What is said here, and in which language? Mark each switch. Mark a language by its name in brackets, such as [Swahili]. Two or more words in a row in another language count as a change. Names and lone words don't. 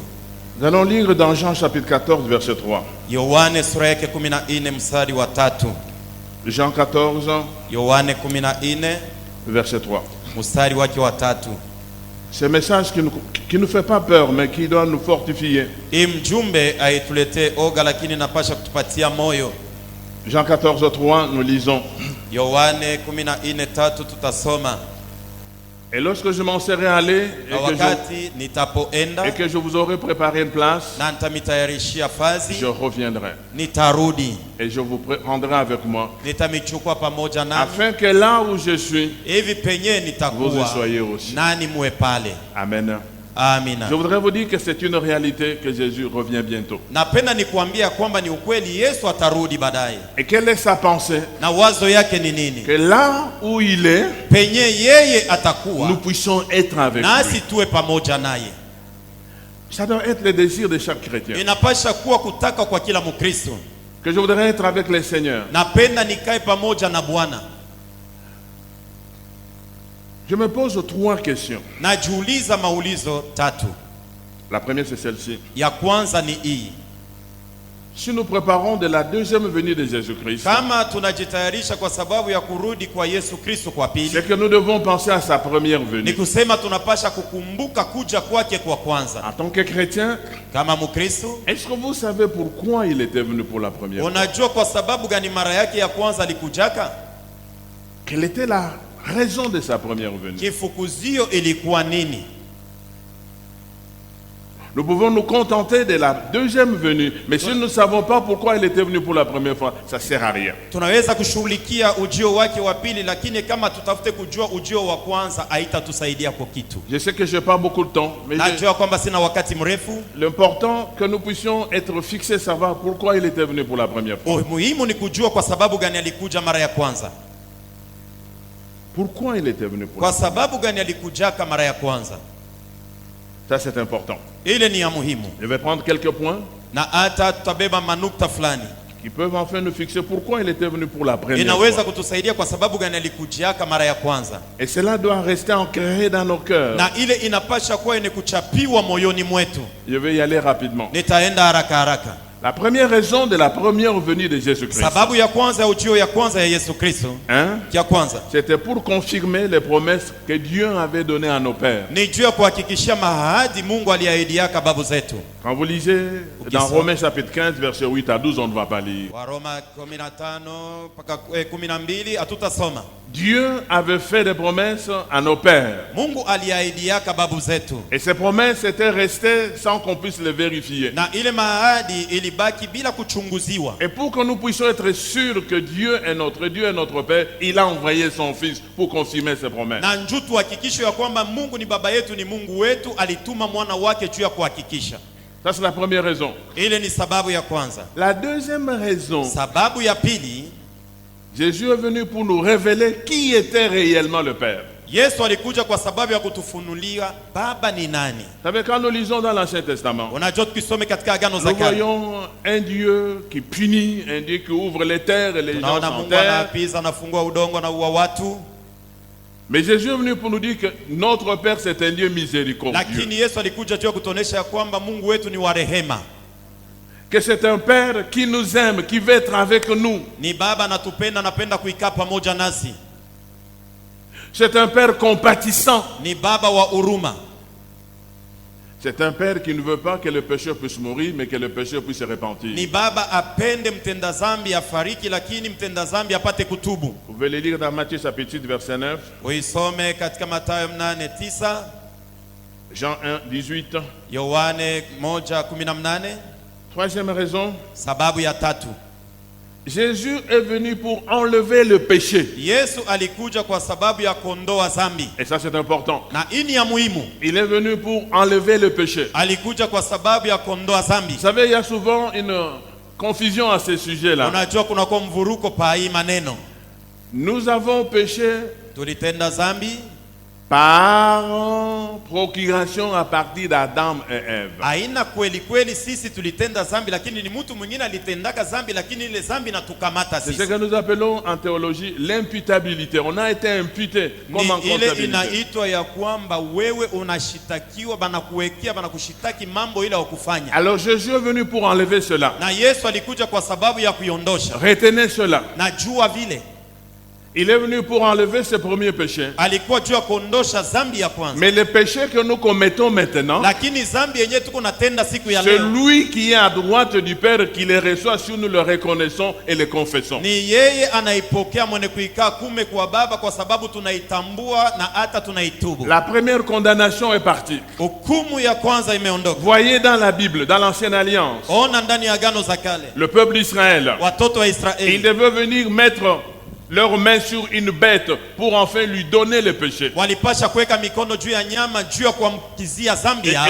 [French] Nous allons lire dans Jean chapitre 14, verset 3. [Swahili] Yohane sura yake 14 mstari wa 3. [French] Jean 14, [Swahili] Yohane 14 [French] verset 3. [Swahili] mstari wake wa 3. [French] Ce message qui ne nous fait pas peur, mais qui doit nous fortifier. [Swahili] Hii mjumbe aituletee oga, lakini napasha kutupatia moyo. [French] Jean 14, 3, nous lisons. [Swahili] Yohane 14:3 tutasoma. [French] Et lorsque je m'en serai allé [Swahili] Na wakati nitapoenda [French] et que je vous aurai préparé une place, [Swahili] na nitamtayarishia fazi, [French] je reviendrai. [Swahili] nitarudi, [French] Et je vous prendrai avec moi. [Swahili] nitamichukua pamoja nami, [French] Afin que là où je suis, [Swahili] hivi penye [French] vous y [Swahili] nitakuwa [French] soyez aussi. [Swahili] nani muwe pale. [French] Amen. [Swahili] Amina. [French] Je voudrais vous dire que c'est une réalité que Jésus revient bientôt. [Swahili] Napenda nikuambia kwamba ni ukweli, Yesu atarudi baadaye. [French] Et quelle est sa pensée? [Swahili] Na wazo yake ni nini? [French] Que là où il est, [Swahili] Penye yeye atakuwa [French] nous puissions être avec lui. [Swahili] nasi tuwe pamoja naye. [French] Ça doit être le désir de chaque chrétien. [Swahili] Inapasha kuwa kutaka kwa kila Mkristo. [French] Que je voudrais être avec le Seigneur. [Swahili] Napenda nikae pamoja na Bwana. [French] Je me pose 3 questions. [Swahili] Najiuliza maulizo 3. [French] La première c'est celle-ci. [Swahili] Ya kwanza ni hii. [French] Si nous préparons de la deuxième venue de Jésus-Christ, [Swahili] Kama tunajitayarisha kwa sababu ya kurudi kwa Yesu Kristo kwa pili, [French] c'est que nous devons penser à sa première [Swahili] ni [French] venue. [Swahili] kusema tunapasha kukumbuka kuja kwake kwa kwanza. [French] En tant que chrétien, [Swahili] Kama Mkristo, [French] est-ce que vous savez pourquoi il était venu pour la première fois? [Swahili] unajua kwa sababu gani mara yake ya kwanza alikujaka? [French] Quelle était la raison de sa première venue? [Swahili] Kifukuzio ilikuwa nini? [French] Nous pouvons nous contenter de la deuxième venue, mais si nous ne savons pas pourquoi il était venu pour la première fois, ça ne sert à rien. [Swahili] Tunaweza kushughulikia ujio wake wa pili, lakini kama tutafute kujua ujio wa kwanza haitatusaidia kwa kitu. [French] Je sais que je n'ai pas beaucoup de temps, mais [Swahili] Najua kwamba sina wakati mrefu. [French] l'important que nous puissions être fixés, savoir pourquoi il était venu pour la première fois. [Swahili] Muhimu ni kujua kwa sababu gani alikuja mara ya kwanza. [French] Pourquoi il était venu pour [Swahili] Kwa [French] la première [Swahili] sababu gani alikujaka mara ya kwanza? [French] fois? Ça c'est important. [Swahili] Ile ni ya muhimu. [French] Je vais prendre quelques points [Swahili] Na hata tutabeba manukta fulani. [French] qui peuvent enfin nous fixer pourquoi il était venu pour la première [Swahili] Inaweza [French] fois. [Swahili] kutusaidia kwa sababu gani alikujiaka mara ya kwanza. [French] Et cela doit rester ancré dans nos cœurs. [Swahili] Na ile inapasha kuwa ni kuchapiwa moyoni mwetu. [French] Je vais y aller rapidement. [Swahili] Nitaenda haraka haraka. [French] La première raison de la première venue de Jésus-Christ, [Swahili] Sababu ya kwanza ya ujio ya kwanza ya Yesu Kristo, ya kwanza [French] c'était pour confirmer les promesses que Dieu avait données à nos pères. [Swahili] ni juu ya kuhakikishia mahadi Mungu aliahidiaka babu zetu. [French] Quand vous lisez dans Romains chapitre 15, versets 8 à 12, on ne va pas lire. [Swahili] Waroma 15 mpaka 12 hatutasoma. [French] Dieu avait fait des promesses à nos pères. [Swahili] Mungu aliahidiaka babu zetu. [French] Et ces promesses étaient restées sans qu'on puisse les vérifier. [Swahili] Na ile mahadi ilibaki bila kuchunguziwa. [French] Et pour que nous puissions être sûrs que Dieu est notre Père, il a envoyé son Fils pour confirmer ses promesses. [Swahili] Na njoo tuhakikishe ya kwamba Mungu ni baba yetu, ni Mungu wetu, alituma mwana wake juu ya kuhakikisha. [French] Ça c'est la première raison. [Swahili] Ile ni sababu ya kwanza. [French] La deuxième raison, [Swahili] Sababu ya pili, [French] Jésus est venu pour nous révéler qui était réellement le Père. [Swahili] Yesu alikuja kwa sababu ya kutufunulia baba ni nani. [French] Vous savez, quand nous lisons dans l'Ancien Testament, [Swahili] Unajua tukisome katika agano za [French] nous [Swahili] kale, [French] voyons un Dieu qui punit, un Dieu qui ouvre les terres et les gens [Swahili] tunaona Mungu [French] s'enterrent. [Swahili] anapiza, anafungua udongo na uwa watu. [French] Mais Jésus est venu pour nous dire que notre Père c'est un Dieu miséricordieux. [Swahili] Lakini Yesu alikuja juu ya kutuonesha ya kwamba Mungu wetu ni wa rehema. [French] Que c'est un Père qui nous aime, qui veut être avec nous. [Swahili] Ni baba anatupenda, anapenda kuikaa pamoja nasi. [French] C'est un Père compatissant. [Swahili] Ni baba wa huruma. [French] C'est un Père qui ne veut pas que le pécheur puisse mourir, mais que le pécheur puisse se repentir. [Swahili] Ni baba apende mtenda zambi afariki, lakini mtenda zambi apate kutubu. [French] Vous pouvez le lire dans Matthieu chapitre 8, verset 9, [Swahili] Uisome katika Mathayo 8:9, [French] Jean 1, 18. [Swahili] Yohane 1:18. [French] Troisième raison, [Swahili] Sababu ya tatu, [French] Jésus est venu pour enlever le péché. [Swahili] Yesu alikuja kwa sababu ya kuondoa zambi. [French] Et ça c'est important. [Swahili] Na ini ya muhimu, [French] Il est venu pour enlever le péché. [Swahili] alikuja kwa sababu ya kuondoa zambi. [French] Vous savez, il y a souvent une confusion à ce sujet-là. [Swahili] Unajua kuna kwa mvuruko pa hii maneno. [French] Nous avons péché [Swahili] Tulitenda zambi [French] par procuration à partir d'Adam et Ève. [Swahili] haina kweli kweli sisi tulitenda zambi, lakini ni mtu mwingine alitendaka zambi, lakini ile zambi natukamata [French] C'est ce [Swahili] sisi. [French] que nous appelons en théologie l'imputabilité. On a été imputé comme en [Swahili] Ni ile [French] comptabilité. [Swahili] inaitwa ya kwamba wewe unashitakiwa, banakuwekea, banakushitaki mambo ile wakufanya. [French] Alors Jésus est venu pour enlever cela. [Swahili] Na Yesu alikuja kwa sababu ya kuiondosha. [French] Retenez cela. [Swahili] Najua vile [French] Il est venu pour enlever ses premiers péchés. [Swahili] alikuwa juu ya kuondosha zambi ya kwanza. [French] Mais les péchés que nous commettons maintenant, [Swahili] Lakini zambi yenyewe tuko natenda siku ya [French] c'est [Swahili] leo, [French] lui qui est à droite du Père qui les reçoit si nous le reconnaissons et le confessons. [Swahili] ni yeye anaipokea mwenye kuikaa kume kwa baba, kwa sababu tunaitambua na hata tunaitubu. [French] La première condamnation est partie. [Swahili] Hukumu ya kwanza imeondoka. [French] Voyez dans la Bible, dans l'Ancienne Alliance, [Swahili] Ona ndani ya agano za kale, [French] le peuple d'Israël, [Swahili] watoto wa [French] il [Swahili] Israeli [French] devait venir mettre leur main sur une bête pour enfin lui donner le péché. [Swahili] walipasha kuweka mikono juu ya nyama juu ya kuamkizia dhambi yao,